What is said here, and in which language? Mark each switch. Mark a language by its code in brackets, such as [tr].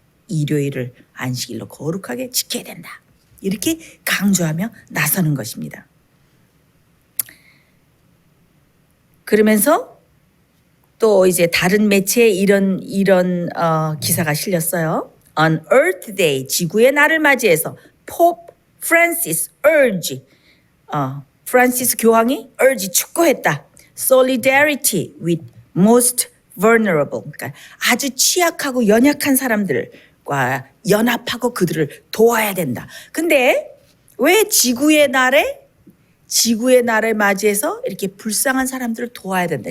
[ko] 일요일을 안식일로 거룩하게 지켜야 된다. 이렇게 강조하며 나서는 것입니다. 그러면서 또 이제 다른 매체에 이런 기사가 실렸어요. [en] On Earth Day, [ko] 지구의 날을 맞이해서 [en] Pope Francis urge, [ko] 프란시스 교황이 [en] urge [ko] 촉구했다. [en] Solidarity with most vulnerable, [ko] 그러니까 아주 취약하고 연약한 사람들과 연합하고 그들을 도와야 된다. 근데 왜 지구의 날을 맞이해서 이렇게 불쌍한 사람들을 도와야 된다.